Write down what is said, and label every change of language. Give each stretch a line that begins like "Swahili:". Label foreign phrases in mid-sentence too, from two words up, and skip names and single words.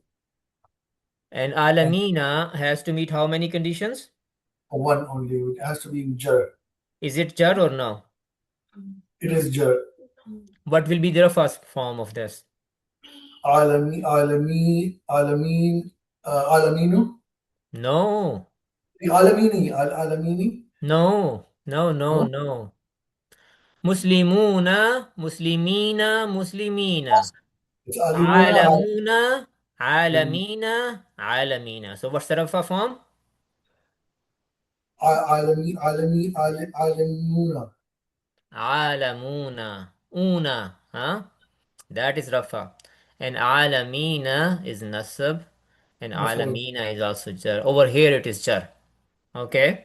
English: And And Alamina has to meet how many conditions? one only. It has to be in jar. Is it jar or no? It is jar. What will be the first form of this?
Arabic: Alameen, alaminu,
English: No,
Arabic: alamini.
English: no, no, no, No, no.
Arabic: Muslimuna, muslimina, muslimina.
English: It's alimuna,
Arabic: Alamuna, alim, alamina, alamina.
English: So what's the Rafa form?
Arabic: alimuna. Alamuna, una, huh?
English: That is Rafa. And alamina is nasab, and
Arabic: Maf'ul.
English: alamina is also jar. Over here it is jar. Okay.